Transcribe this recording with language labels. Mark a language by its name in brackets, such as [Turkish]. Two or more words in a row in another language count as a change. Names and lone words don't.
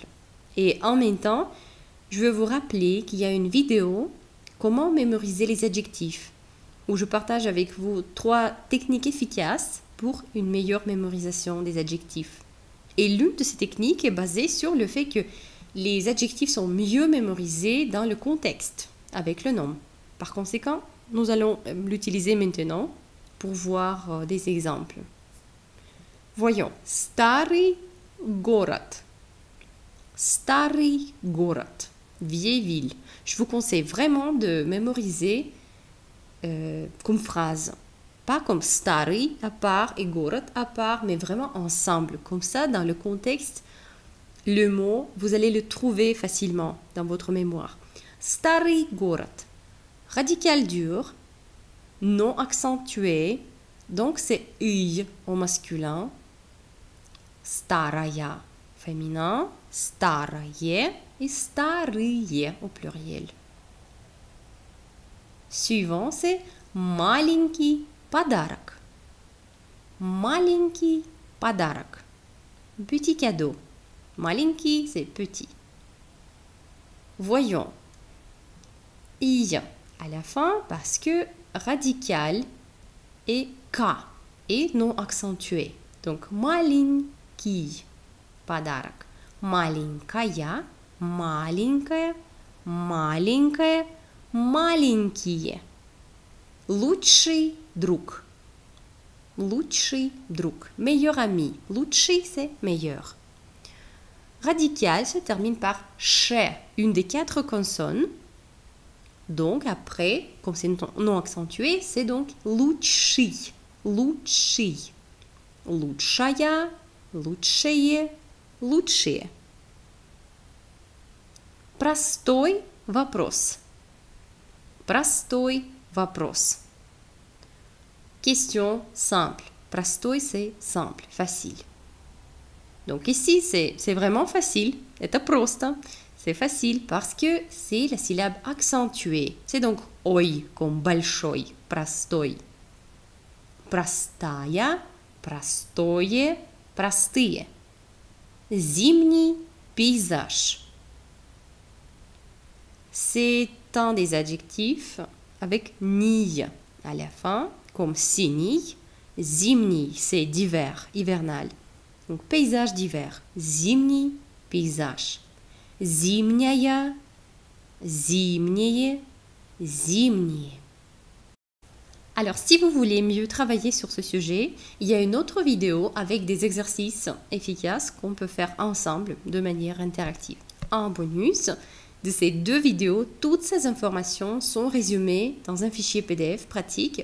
[French] Et en même temps, je veux vous rappeler qu'il y a une vidéo « Comment mémoriser les adjectifs » où je partage avec vous 3 techniques efficaces pour une meilleure mémorisation des adjectifs. Et l'une de ces techniques est basée sur le fait que les adjectifs sont mieux mémorisés dans le contexte, avec le nom. Par conséquent, nous allons l'utiliser maintenant pour voir des exemples. Voyons. [Russian] Старый город. Старый город. [French] vieille ville. Je vous conseille vraiment de mémoriser comme phrase. Pas comme starый à part et город à part, mais vraiment ensemble. Comme ça, dans le contexte, le mot, vous allez le trouver facilement dans votre mémoire. [Russian] Старый город. [French] Radical dur, non accentué, donc c'est «ый» au masculin. Старая féminin, старое et старые au pluriel. Suivant, c'est [Russian] маленький подарок. Маленький подарок. [French] Petit cadeau. Маленький, c'est petit. Voyons. I à la fin parce que radical est K et non accentué. Donc, [Russian] маленький подарок. Маленькая, маленькая, маленькая, маленькие. Лучший друг. Лучший друг. [French] Meilleur ami. Лучший, c'est meilleur. Radical se termine par ch, une des 4 consonnes. Donc après, comme c'est non accentué, c'est donc лучший. [Russian] Лучший. Лучшая, лучшее, лучшие. Простой вопрос. Простой вопрос. [French] Question simple. Простой, c'est simple, facile. Donc ici, c'est vraiment facile. [Russian] Это просто. [French] C'est facile parce que c'est la syllabe accentuée. C'est donc ой comme большой, простой. [Russian] Простая, простое, простые. Зимний пейзаж. [French] C'est un des adjectifs avec ni à la fin, comme синий. [Russian] Зимний, [French] c'est d'hiver, hivernal. Donc paysage d'hiver. [Russian] Зимний пейзаж. Зимняя, зимние, зимние. [French] Alors, si vous voulez mieux travailler sur ce sujet, il y a une autre vidéo avec des exercices efficaces qu'on peut faire ensemble de manière interactive. En bonus de ces 2 vidéos, toutes ces informations sont résumées dans un fichier PDF pratique.